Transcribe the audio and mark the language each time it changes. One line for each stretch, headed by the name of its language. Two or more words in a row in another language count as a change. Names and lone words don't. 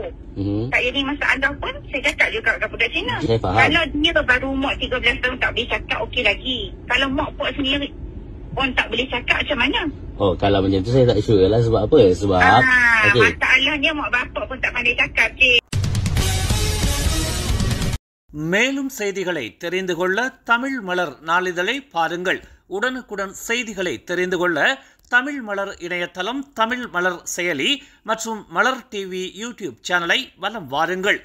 Malay: Tak jadi masalah pun saya cakap juga kat budak Cina. Saya faham. Kalau dia baru mak 13 tahun tak boleh cakap, okey lagi. Kalau mak puak sendiri pun tak boleh cakap, macam mana? Oh, kalau macam tu saya tak sure lah. Sebab apa? Sebab masalahnya mak bapak pun tak pandai cakap, cik.
Tamil: மேலும் செய்திகளை தெரிந்து கொள்ள தமிழ் மலர் நாளிதழை பாருங்கள். உடனுக்குடன் செய்திகளை தெரிந்து கொள்ள தமிழ் மலர் இணையதளம், தமிழ் மலர் செயலி மற்றும் மலர் டிவி யூடியூப் சேனலை வலம் வாருங்கள்.